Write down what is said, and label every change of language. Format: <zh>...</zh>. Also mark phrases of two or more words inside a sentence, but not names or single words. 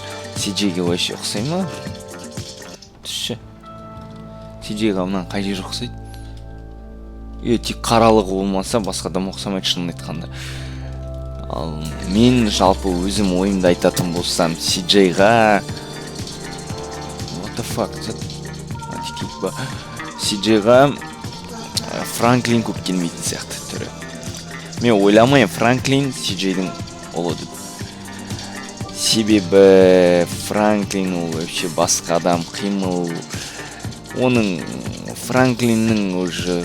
<kk>CJ-ге вообще ұқсай ма? Түсші. CJ-ға мұнан қай жер ұқсайды? Тек қаралығы болмаса, басқадан ұқсамайды шынын айтқанда. Ал мен жалпы өзім ойымды айтатын болсам, CJ-ға...</kk> <en>What the fuck?</en> <kk>CJ-ға Франклин көп келмейтін сияқты түрі. Мен ойламайын, Франклин CJ-дің ұлы деп. Себебі Франклин ол вообще басқа адам, қимыл. Оның Франклиннің уже...</kk>